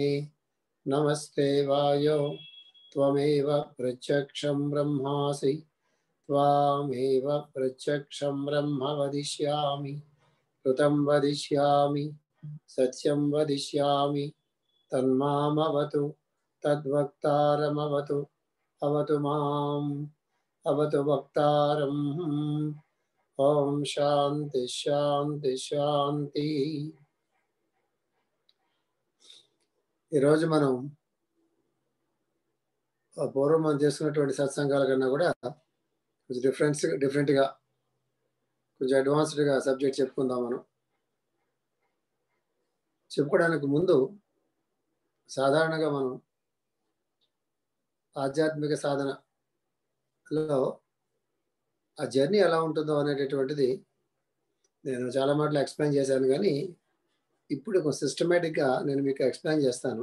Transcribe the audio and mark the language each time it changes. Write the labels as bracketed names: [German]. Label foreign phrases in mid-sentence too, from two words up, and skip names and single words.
[Sanskrit] नमस्ते वायो त्वमेव प्रत्यक्षं ब्रह्मासि त्वामेव प्रत्यक्षं ब्रह्म वदिष्यामि ऋतं वदिष्यामि सत्यं वदिष्यामि तन्मामवतु तद्वक्तारमवतु अवतु माम् अवतु वक्तारम् ओम शांति शांति शांति। [Telugu] ఈరోజు మనం పూర్వం మనం చేసుకున్నటువంటి సత్సంగాల కన్నా కూడా కొంచెం డిఫరెంట్గా కొంచెం అడ్వాన్స్డ్గా సబ్జెక్ట్ చెప్పుకుందాం. మనం చెప్పుకోవడానికి ముందు సాధారణంగా మనం ఆధ్యాత్మిక సాధనలో ఆ జర్నీ ఎలా ఉంటుందో అనేటటువంటిది నేను చాలా మాటలు ఎక్స్ప్లెయిన్ చేశాను, కానీ ఇప్పుడు కొంచెం సిస్టమేటిక్గా నేను మీకు ఎక్స్ప్లెయిన్ చేస్తాను.